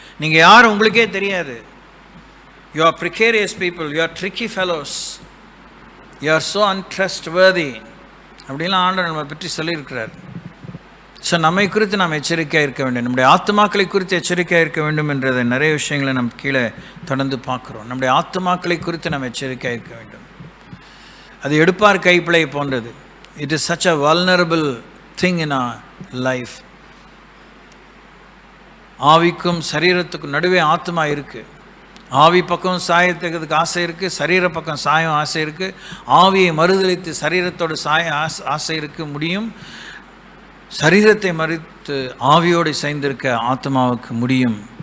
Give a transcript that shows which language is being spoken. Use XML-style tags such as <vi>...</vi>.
<ta>நீங்கள் யார் உங்களுக்கே தெரியாது.</ta> <en>you are precarious people, you are tricky fellows, you are so untrustworthy</en> <ta>அப்படின்லாம் ஆண்டவர் நம்மை பற்றி சொல்லியிருக்கிறார். ஸோ நம்மை குறித்து நாம் எச்சரிக்கையாக இருக்க வேண்டும், நம்முடைய ஆத்மாக்களை குறித்து எச்சரிக்கையாக இருக்க வேண்டும் என்றதை நிறைய விஷயங்களை நம்ம கீழே தொடர்ந்து பார்க்குறோம். நம்முடைய ஆத்மாக்களை குறித்து நாம் எச்சரிக்கையாக இருக்க வேண்டும். அது எடுப்பார் கைப்பிழை போன்றது.</ta> <en>It is such a vulnerable thing in our life.</en> <ta>ஆவிக்கும் சரீரத்துக்கும் நடுவே ஆத்மா இருக்குது. ஆவி பக்கம் சாயத்துக்கு ஆசை இருக்குது, சரீர பக்கம் சாயம் ஆசை இருக்குது. ஆவியை மறுதளித்து சரீரத்தோடு சாய ஆசை இருக்க முடியும், சரீரத்தை மறுத்து ஆவியோடு சேர்ந்திருக்க ஆத்மாவுக்கு முடியும்.</ta>